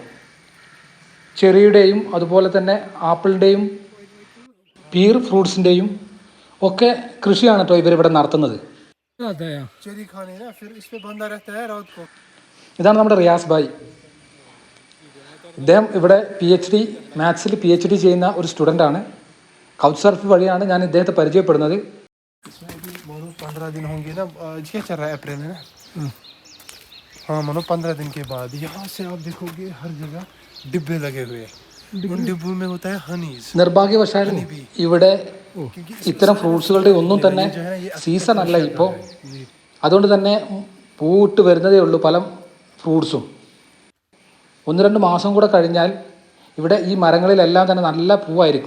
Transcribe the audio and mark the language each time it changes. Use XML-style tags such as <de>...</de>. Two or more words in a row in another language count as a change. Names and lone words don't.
<ml>ചെറിയുടെയും അതുപോലെ തന്നെ ആപ്പിളിൻ്റെയും പീർ ഫ്രൂട്ട്സിൻ്റെയും ഒക്കെ കൃഷിയാണ് കേട്ടോ ഇവരിവിടെ നടത്തുന്നത്. ഇതാണ് നമ്മുടെ റിയാസ് ഭായ്. ഇദ്ദേഹം ഇവിടെ മാത്സിൽ PhD ചെയ്യുന്ന ഒരു സ്റ്റുഡൻ്റാണ്. കൗച്ച് സർഫ് വഴിയാണ് ഞാൻ ഇദ്ദേഹത്തെ പരിചയപ്പെടുന്നത്.</ml> <hi>15 दिन होंगे ना, क्या चल रहा है अप्रैल में ना। हाँ मानो 15 दिन के बाद यहाँ से आप देखोगे हर जगह डिब्बे लगे हुए हैं. उन डिब्बों में होता है हनीज.</hi> <ml>നിർഭാഗ്യവശാൽ ഇവിടെ ഇത്തരം ഫ്രൂട്ട്സുകളുടെ ഒന്നും തന്നെ സീസൺ അല്ല ഇപ്പോൾ. അതുകൊണ്ട് തന്നെ പൂവിട്ട് വരുന്നതേ ഉള്ളൂ പല ഫ്രൂട്ട്സും. 1-2 മാസം കൂടെ കഴിഞ്ഞാൽ ഇവിടെ ഈ മരങ്ങളിലെല്ലാം തന്നെ നല്ല പൂവായിരിക്കും.</ml>